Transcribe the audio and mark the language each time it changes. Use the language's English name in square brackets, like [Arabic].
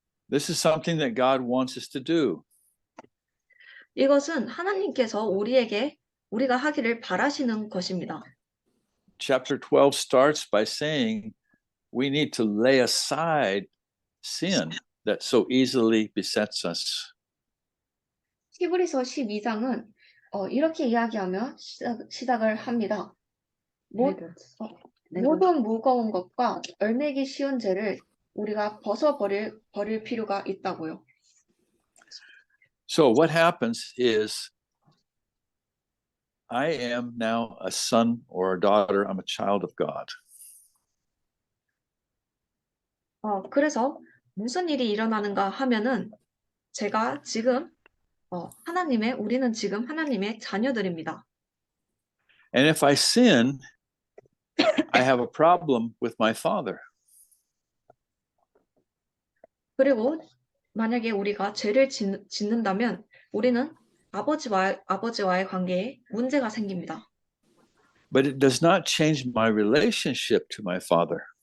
[English] This is something that God wants us to do. [Korean] 이것은 하나님께서 우리가 하기를 바라시는 것입니다. [English] Chapter 12 starts by saying we need to lay aside sin that so easily besets us. [Korean] 히브리서 12장은 이렇게 이야기하며 시작을 합니다. 모든 무거운 것과 얼매기 쉬운 죄를 우리가 버릴 필요가 있다고요. [English] So what happens is I am now a son or a daughter. I'm a child of God. [Korean] 그래서 무슨 일이 일어나는가 하면은 제가 지금 우리는 지금 하나님의 자녀들입니다. [English] And if I sin, I have a problem with my father. [Korean] 그리고 만약에 우리가 죄를 짓는다면 우리는 아버지와의 관계에 문제가 생깁니다. [English] But it does not change my relationship to my father.